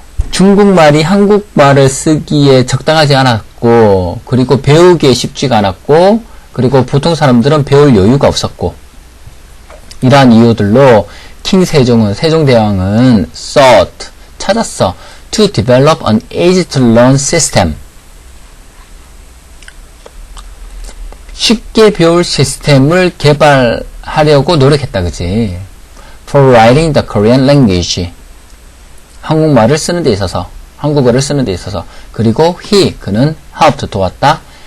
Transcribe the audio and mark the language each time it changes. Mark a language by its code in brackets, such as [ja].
[ko] 중국말이 한국말을 쓰기에 적당하지 않았고, 그리고 배우기에 쉽지가 않았고, 그리고 보통 사람들은 배울 여유가 없었고, 이러한 이유들로 킹 세종대왕은 sought, 찾았어. [en] to develop an easy-to-learn system. [ko] 쉽게 배울 시스템을 개발하려고 노력했다, 그지? [en] For writing the Korean language. [ko] 한국말을 쓰는 데 있어서, 한국어를 쓰는 데 있어서. 그리고 그는 helped 도왔다.